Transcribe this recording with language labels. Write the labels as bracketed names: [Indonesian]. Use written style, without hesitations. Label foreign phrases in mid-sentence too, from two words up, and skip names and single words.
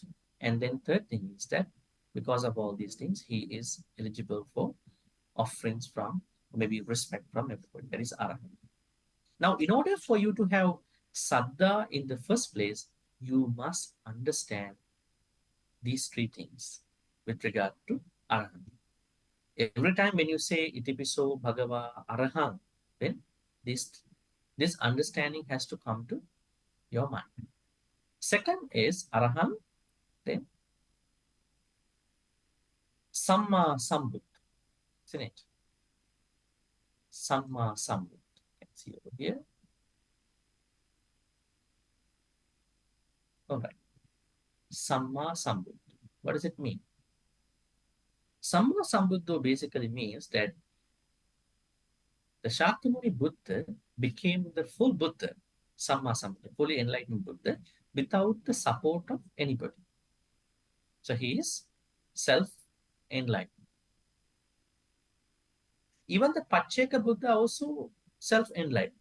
[English] And then third thing is that because of all these things, he is eligible for offerings from, maybe respect from everybody. That is arahant. Now, in order for you to have saddha in the first place, you must understand these three things with regard to arahant. Every time when you say [Pali] itipiso bhagava arahant, [English] then this this understanding has to come to your mind. Second is arahant, then [Pali] samma sambuddha, [English] isn't it? [Pali] Samma sambuddha. [English] You can see over here. All right. [Pali] Samma sambuddha. [English] What does it mean? [Pali] Samma sambuddha [English] basically means that the Shakyamuni Buddha became the full Buddha, [Pali] Samma Sambuddha, [English] fully enlightened Buddha, without the support of anybody. So he is self-enlightened. Even the [Pali] Pacceka Buddha [English] also self-enlightened.